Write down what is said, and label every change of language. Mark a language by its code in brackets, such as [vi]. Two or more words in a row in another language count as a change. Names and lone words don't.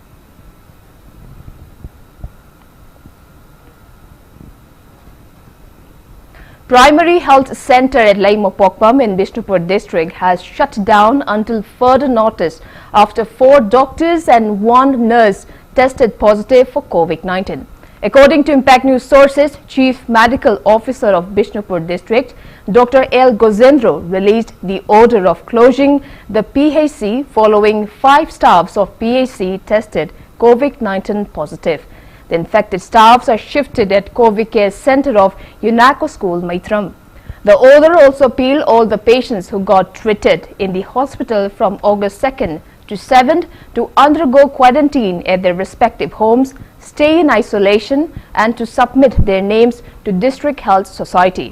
[en] Primary Health Center at Laimapokpam in Bishnupur district has shut down until further notice after 4 doctors and 1 nurse tested positive for COVID-19. According to Impact News sources, Chief Medical Officer of Bishnupur district, Dr. L. Gozendro, released the order of closing the PHC following 5 staffs of PHC tested COVID-19 positive. The infected staffs are shifted at COVID Care Center of UNACO School, Maitram. The order also appealed all the patients who got treated in the hospital from August 2nd to 7th to undergo quarantine at their respective homes, stay in isolation and to submit their names to District Health Society.